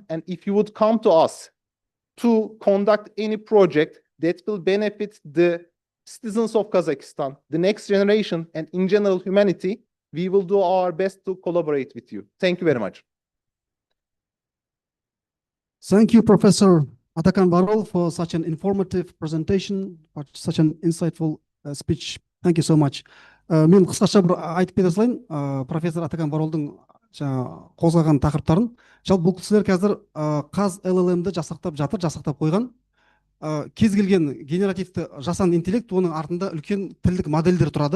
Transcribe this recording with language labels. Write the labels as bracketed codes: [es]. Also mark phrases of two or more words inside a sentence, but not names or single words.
[en] And if you would come to us to conduct any project that will benefit the citizens of Kazakhstan, the next generation, and in general humanity, we will do our best to collaborate with you. Thank you very much. Thank you, Professor Atakan Varol, for such an informative presentation, for such an insightful speech. Thank you so much. [kk] Мен қысқаша бір айтып кете салайын, профессор Атакан Баролдың қозғаған тақырыптарын. Жалпы бұл кісілер қазір қаз LLM-ді жасақтап қойған. Кез келген генеративті жасанды интеллект, оның артында үлкен тілдік модельдер тұрады.